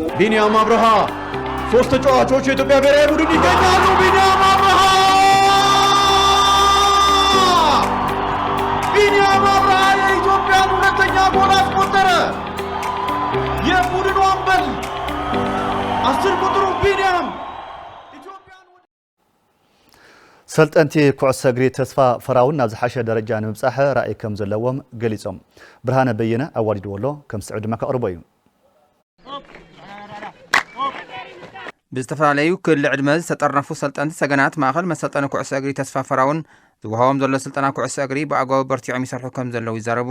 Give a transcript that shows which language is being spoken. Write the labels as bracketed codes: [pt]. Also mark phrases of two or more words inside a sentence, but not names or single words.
[am] ቢኒያም አብርሃ ሶስት ተጫዋቾች የኢትዮጵያ ብሔራዊ ቡድን ይገኛሉ። ቢኒያም አብርሃ የኢትዮጵያን ሁለተኛ ጎል አስቆጠረ። የቡድኑ አምበል 10 ቁጥሩ ቢኒያም [ti] ሰልጠንቲ ኩዕሶ እግሪ ተስፋ ፈራውን ናብ ዝሓሸ ደረጃ ንምብፃሕ ራእይ ከም ዘለዎም ገሊፆም ብርሃነ በየነ ኣዋዲድዎ ኣሎ ከም ስዕብ ድማ ከቕርቦ እዩ ብዝተፈላለዩ ክልል ዕድመ ዝተጠርነፉ ሰልጠንቲ ሰገናት ማእኸል መሰልጠኒ ኩዕሶ እግሪ ተስፋ ፈራውን ዝወሃቦም ዘሎ ስልጠና ኩዕሶ እግሪ ብኣግባቡ በርቲዖም ይሰርሑ ከም ዘለው ይዛረቡ